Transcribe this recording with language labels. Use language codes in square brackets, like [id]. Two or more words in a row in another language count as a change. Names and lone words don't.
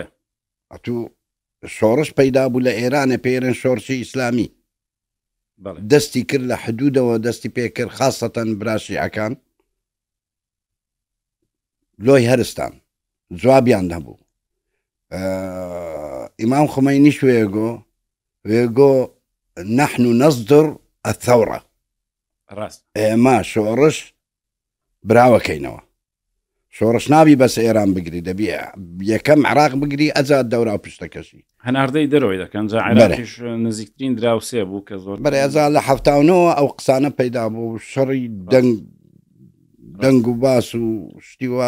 [ckb] ئەتوو شۆڕش پەیدا بوو لە ئێرانە پێرن شۆڕشی ئیسلامی. دەستی کرد لە حدودەوە دەستی پێکرد، خاستەن براشیعەکان لۆی هەرستان جوابیان هەبوو. [ar] ئیمام خمەینی وێگۆ نحن نصدر الثورة، [ckb] ئێمە شۆڕش براوەکەینەوە. شۆڕش نابی بەس ئێران بگری، دەبی یەکەم عێراق بگری ئەجات دەورا و پشتەکەشی. هەناردەی دەرەوەی دەکەن جا عێراقیش نزیکترین دراوسێ بوو کە زۆر بەرێ ئەجا لە 79 ئەو قسانە پەیدا بوو، شەڕی دەنگ و باس و شتیوە.